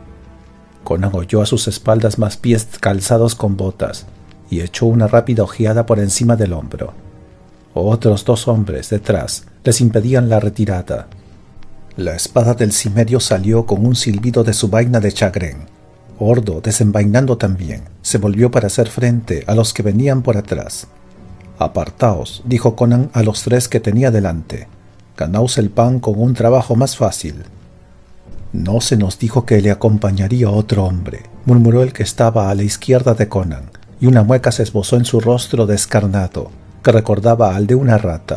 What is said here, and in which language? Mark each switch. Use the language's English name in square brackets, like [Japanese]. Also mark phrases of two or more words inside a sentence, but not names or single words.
[Spanish] Conan oyó a sus espaldas más pies calzados con botas y echó una rápida ojeada por encima del hombro. Otros 2 hombres detrás les impedían la retirada. La espada del cimerio salió con un silbido de su vaina de chagrén. Ordo, desenvainando también, se volvió para hacer frente a los que venían por atrás. «Apartaos», dijo Conan a los 3 que tenía delante. «Ganaos el pan con un trabajo más fácil». «No se nos dijo que le acompañaría otro hombre», murmuró el que estaba a la izquierda de Conan, y una mueca se esbozó en su rostro descarnado, que recordaba al de una rata.